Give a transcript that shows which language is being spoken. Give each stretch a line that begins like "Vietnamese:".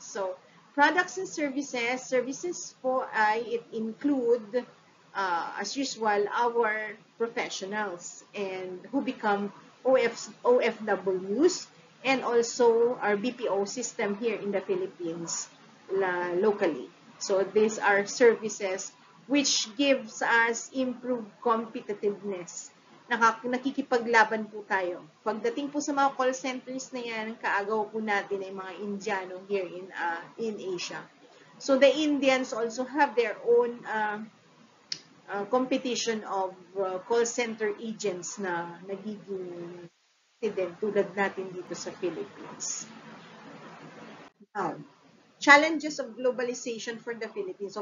English: So products and services po ay it include as usual, our professionals and who become OFWs and also our BPO system here in the Philippines locally. So these are services which gives us improved competitiveness.
Filipino: Nakikipaglaban po tayo. Pagdating po sa mga call centers na yan, kaagaw po natin ay mga Indiano
English: here in Asia. So the Indians also have their own competition of call center agents
Filipino: na nagiging tulad natin dito sa
English: Philippines. Now, challenges of globalization for the Philippines.